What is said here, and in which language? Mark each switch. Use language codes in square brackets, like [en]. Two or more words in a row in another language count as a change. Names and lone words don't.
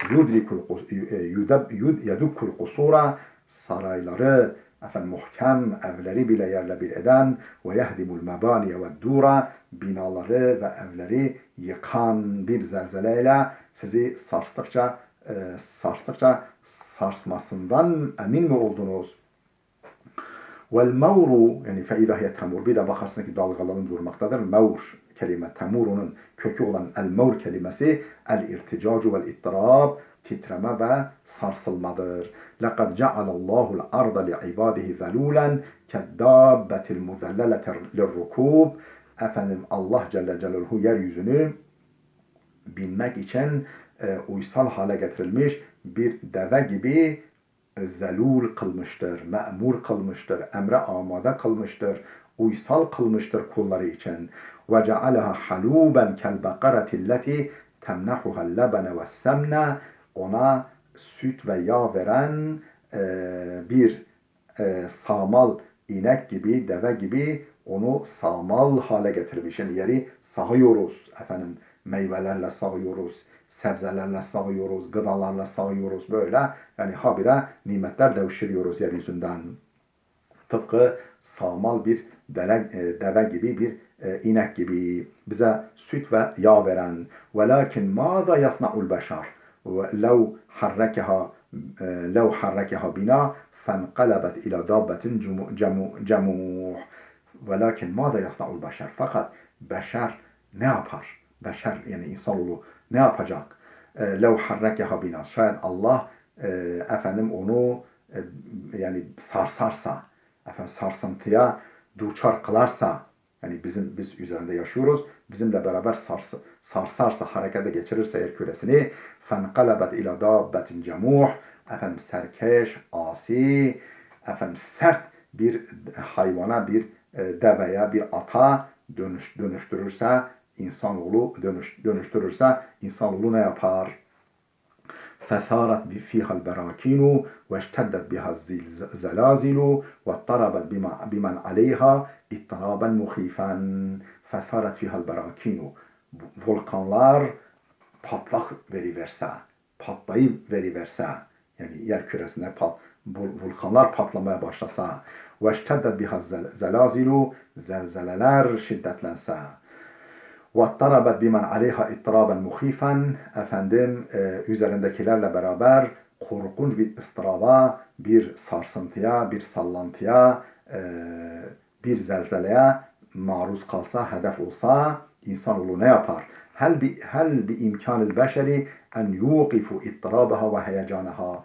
[ar] يدك القصور, [tr] sarayları, muhkem evleri bile yerle bir eden, [ar] ويهدم المباني والدور, [tr] binaları ve evleri yıkan bir zelzeleyle sizi sarstıkça sarsmasından emin mi oldunuz? [ar] والمور, [tr] yani [ar] فإذا هي تمور, [tr] bir de bakarsın ki dalgalanıp durmaktadır. Mevr kelime, temurunun kökü olan el mevr kelimesi [ar] الارتجاج والاضطراب, [tr] titreme ve sarsılmadır. [ar] لَقَدْ جَعَلَ اللّٰهُ الْأَرْضَ لِعِبَادِهِ ذَلُولًا كَالدَّابَّةِ الْمُذَلَّلَةِ لِلرُّكُوبِ, [tr] Allah Celle Celaluhu yeryüzünü binmek için uysal hale getirilmiş bir deve gibi zelul kılmıştır, me'mur kılmıştır, emre amade kılmıştır, uysal kılmıştır kulları için. [ar] وَجَعَلَهَا حَلُوبًا كَالْبَقَرَةِ الَّتِي تَمْنَحُهَا اللَّبَنَ وَالسَّمْنَ, [tr] ona süt ve yağ veren bir sağmal inek gibi, deve gibi onu sağmal hale getirmiş. Yani yeri sağıyoruz, meyvelerle sağıyoruz, sebzelerle sağıyoruz, gıdalarla sağıyoruz böyle. Yani habire nimetler devşiriyoruz yeryüzünden. Tıpkı sağmal bir deve gibi, bir inek gibi bize süt ve yağ veren. [ar] وَلَكِنْ مَاذَا يَصْنَعُ الْبَشَرِ لَوْ حَرَّكَهَا بِنَا فَانْقَلَبَتْ إِلَى دَابَّةٍ جَمُوحٍ. وَلَكِنْ مَاذَا يَصْنَعُ الْبَشَرِ, [tr] fakat beşer ne yapar? Beşer, yani insanoğlu ne yapacak? [ar] لَوْ حَرَّكَهَا بِنَا, [tr] şayet Allah onu yani sarsarsa, sarsıntıya duçar kılarsa, yani biz üzerinde yaşıyoruz, bizimle beraber sarsarsa, harekete geçirirse yer küresini, [ar] فَانْقَلَبَتْ إِلَى دَابَّةٍ جَمُوحٍ, [tr] serkeş, asi, sert bir hayvana, bir deveye, bir ata dönüştürürse insanoğlu ne yapar? [ar] فثارت فيها البراكين واشتدت بها الزلازل واضطربت بمن عليها اضطرابا مخيفا. فثارت فيها البراكين, [tr] volkanlar patlayıp veriverse, yani yer küresine volkanlar patlamaya başlasa, [ar] واشتدت بها الزلازل, [tr] zelzeleler şiddetlense, [ar] وَاتَّرَبَتْ بِمَنْ عَلَيْهَا اِطْرَابًا مُخِيفًا, [tr] üzerindekilerle beraber korkunç bir ıstıraba, bir sarsıntıya, bir sallantıya, bir zelzeleye maruz kalsa, hedef olsa, insanoğlu ne yapar? [ar] هل بإمكان البشر أن يوقف اضطرابها وهيجانها.